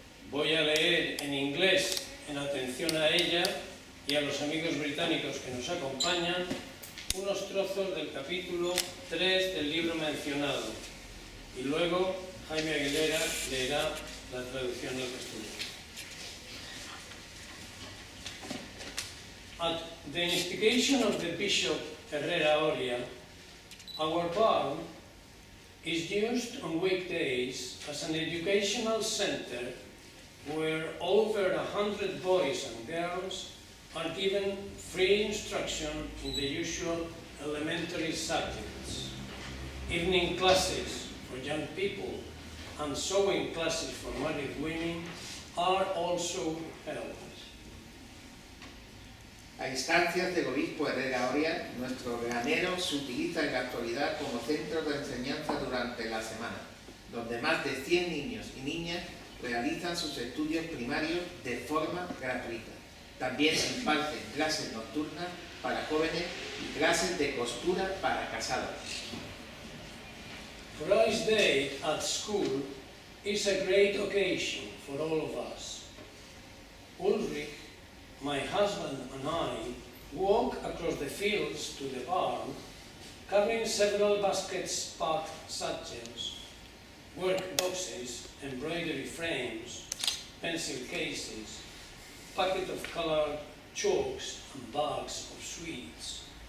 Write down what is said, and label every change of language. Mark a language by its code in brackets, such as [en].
[es] Voy a leer en inglés, en atención a ella y a los amigos británicos que nos acompañan, unos trozos del capítulo 3 del libro mencionado, y luego Jaime Aguilera leerá la traducción al castellano. [en] the instigation of the Bishop Herrera Oria, our barn is used on weekdays as an educational center where over 100 boys and girls are given free instruction in the usual elementary subjects. Evening classes for young people and sewing classes for married women are also held. [es] A instancias del obispo Herrera Oria, nuestro granero se utiliza en la actualidad como centro de enseñanza durante la semana, donde más de 100 niños y niñas realizan sus estudios primarios de forma gratuita. También se imparten clases nocturnas para jóvenes y clases de costura para casados. [en] Christ's Day at school is a great occasion for all of us. Ulrich, my husband and I walk across the fields to the barn, carrying several baskets packed satchels, work boxes, embroidery frames, pencil cases, packet of colored chalks and bags of sweets.